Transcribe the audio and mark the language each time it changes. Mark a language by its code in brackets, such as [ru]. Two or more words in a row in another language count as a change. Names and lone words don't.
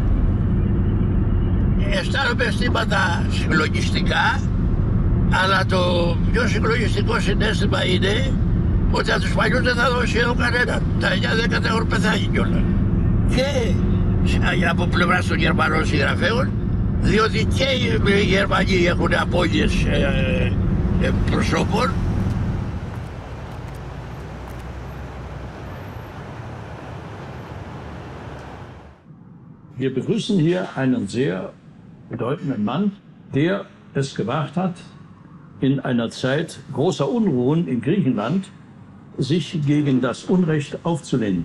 [el] Αισθάνομαι αισθήματα συγκλονιστικά, αλλά το πιο συγκλονιστικό συναίσθημα είναι ότι από τους παλιούς δεν θα δώσει σχεδόν κανέναν. Τα 9-10 έχουν πεθάνει κιόλα. Και από πλευράς των Γερμανών συγγραφέων, διότι και οι Γερμανοί έχουν απώλειες προσώπων. [de] Wir begrüßen hier einen sehr bedeutenden Mann, der es gewagt hat, in einer Zeit großer Unruhen in Griechenland sich gegen das Unrecht aufzulehnen.